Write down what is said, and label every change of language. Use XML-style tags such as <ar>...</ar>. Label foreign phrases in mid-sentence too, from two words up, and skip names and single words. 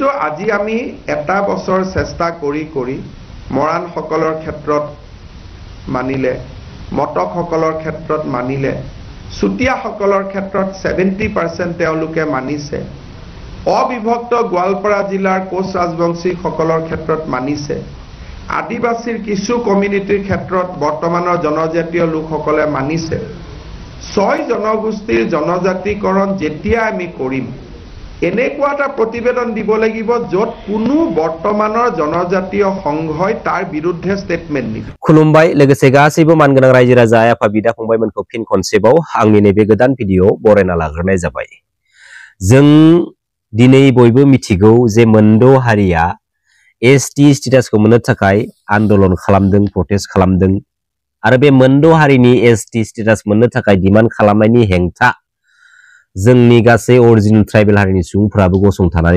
<as>আজি আমি এটা বছৰ চেষ্টা কৰি কৰি মৰাণ সকলৰ ক্ষেত্ৰত মানিলে মটক সকলৰ ক্ষেত্ৰত মানিলে সুতিয়া সকলৰ ক্ষেত্ৰত 70% তেওঁলোকে মানিছে অবিভক্ত গোৱালপাৰা জিলাৰ কোচ ৰাজবংশী সকলৰ ক্ষেত্ৰত মানিছে আদিবাসীৰ কিছু কমিউনিটিৰ ক্ষেত্ৰত বৰ্তমানৰ জনজাতীয় লোকসকলে মানিছে 6 জনগোষ্ঠীৰ জনজাতিকৰণ যেতিয়া আমি কৰিম এনেকুৱা এটা প্ৰতিবেদন দিব লাগিব যত কোনো বৰ্তমানৰ জনজাতীয় সংঘই তাৰ বিৰুদ্ধে ষ্টেটমেন্ট দিব</as> <brx>খুলুমবাই लोगोसे गासैबो मानगोनां रायजो राजा आफा बिदा फंबायमोनखौ फिन खनसेबाव आंनि नैबे गोदान भिडिअ बरायना लाग्रोनाय जाबाय जों दिनै बयबो मिथिगौ जे मोनद' हारिया</brx> <en>ST status</en> <brx>मोननो थाखाय आन्दोलन खालामदों प्रटेस्ट खालामदों आरो बे मोनद' हारिनि</brx> <en>ST status</en> <brx>मोननो थाखाय डिमान्ड खालामनायनि हेंथा जोंनि गासै</brx> <en>original tribal</en> <brx>हारिनि सुबुंफोराबो गसंथानानै</brx>